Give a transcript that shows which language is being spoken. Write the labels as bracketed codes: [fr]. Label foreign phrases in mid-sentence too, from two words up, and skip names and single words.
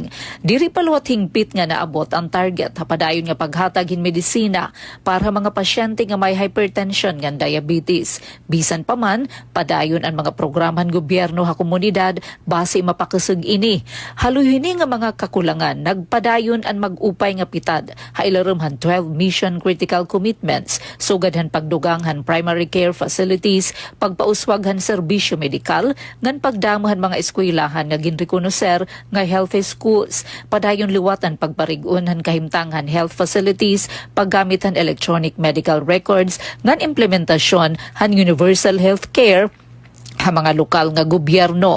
[war] Diri paluwat hingpit nga naabot ang target padayon nga paghatag hin medisina para mga pasyente nga may hypertension ngan diabetes. Bisan pa man padayon ang mga programahan gobyerno ha komunidad base mapakasug ini. Haluyini nga mga kakulangan nagpadayon ang mag-upay nga pitad hailarumhan 12 [en] mission critical commitments [war] sugadhan pagduganghan [en] primary care facilities [war] pagpauswaghan serbisyo medikal ngan pagdamuhan mga eskwelahan nga ginrekonoser nga [en] healthy schools [war] padayon liwatan pagparigunhan kahimtangan [en] health facilities [war] paggamit han [en] electronic medical records [war] ngan implementasyon han [en] universal health care [war] ha mga lokal nga gobyerno.